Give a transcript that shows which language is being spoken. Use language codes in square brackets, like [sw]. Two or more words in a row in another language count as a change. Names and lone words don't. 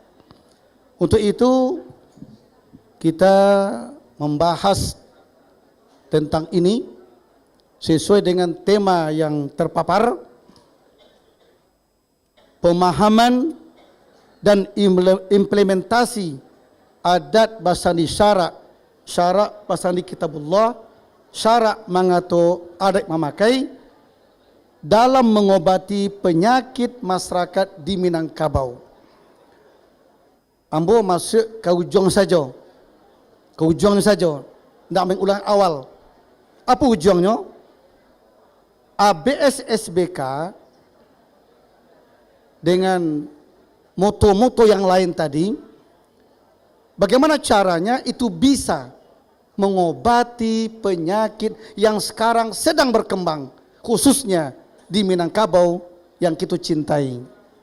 [id] Untuk itu kita membahas tentang ini sesuai dengan tema yang terpapar, pemahaman dan implementasi [min] adat basani syarak, syarak basani kitabullah, syarak mangato adat memakai [id] dalam mengobati penyakit masyarakat di Minangkabau. Ambo masuk ke ujung saja. Ke ujung saja. Tidak mengulang awal. Apa ujungnya? ABSSBK dengan moto-moto yang lain tadi, bagaimana caranya itu bisa mengobati penyakit yang sekarang sedang berkembang, khususnya di Minangkabau yang kita cintai.